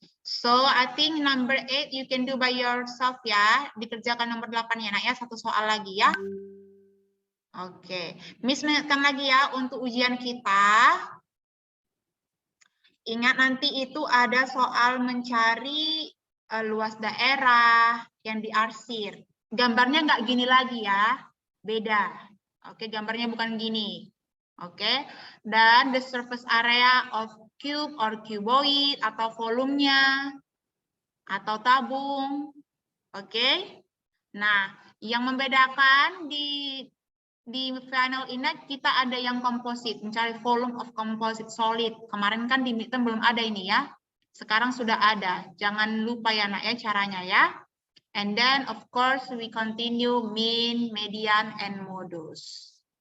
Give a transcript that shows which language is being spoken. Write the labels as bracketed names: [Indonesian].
[English] So, I think number 8 you can do by yourself ya. [Indonesian] Dikerjakan nomor 8 ya, nak ya. Satu soal lagi ya. Oke. Miss mengingatkan lagi ya untuk ujian kita. Ingat nanti itu ada soal mencari luas daerah yang diarsir. Gambarnya nggak gini lagi ya. Beda. Oke, gambarnya bukan gini. Oke. Dan the surface area of cube or cuboid atau volumenya atau tabung. Oke. Nah, yang membedakan di final index kita ada yang komposit, mencari volume of composite solid. Kemarin kan di midterm belum ada ini ya. Sekarang sudah ada. Jangan lupa ya nak ya caranya ya. [English] And then of course we continue mean, median, and modus.